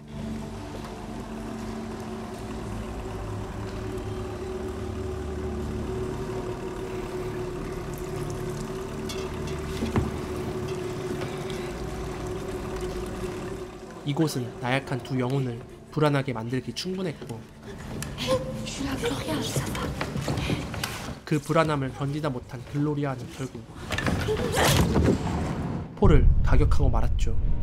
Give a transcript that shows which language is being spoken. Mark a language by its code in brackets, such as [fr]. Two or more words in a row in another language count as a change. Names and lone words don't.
[ko] 이곳은 나약한 두 영혼을 불안하게 만들기 충분했고, [fr] Je suis là, Gloria, ça va. [ko] 그 불안함을 견디다 못한 글로리아는 결국 폴을 가격하고 말았죠.